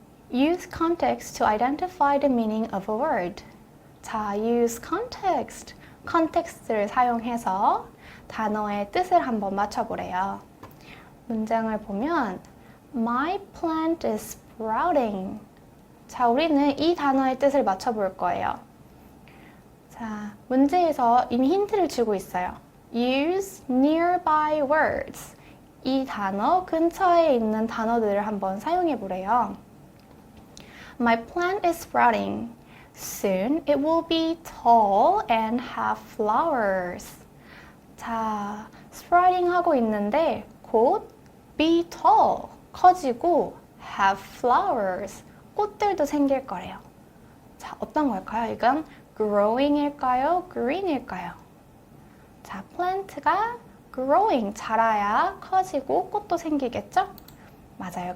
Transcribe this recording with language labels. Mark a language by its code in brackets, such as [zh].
[en] Use context to identify the meaning of a word. 자, use context. [ko] context를 사용해서 단어의 뜻을 한번 맞춰보래요. 문장을 보면 [en] My plant is sprouting. [ko] 자, 우리는 이 단어의 뜻을 맞춰볼 거예요. 자, 문제에서 이미 힌트를 주고 있어요. [en] Use nearby words. [ko] 이 단어 근처에 있는 단어들을 한번 사용해 보래요. [en] My plant is sprouting. Soon it will be tall and have flowers. [ko] 자, sprouting 하고 있는데 곧 [en] be tall, [ko] 커지고 [en] have flowers, [ko] 꽃들도 생길 거래요. 자, 어떤 걸까요? 이건 growing일까요? green일까요? 자, plant가 growing, 자라야 커지고 꽃도 생기겠죠? 맞아요.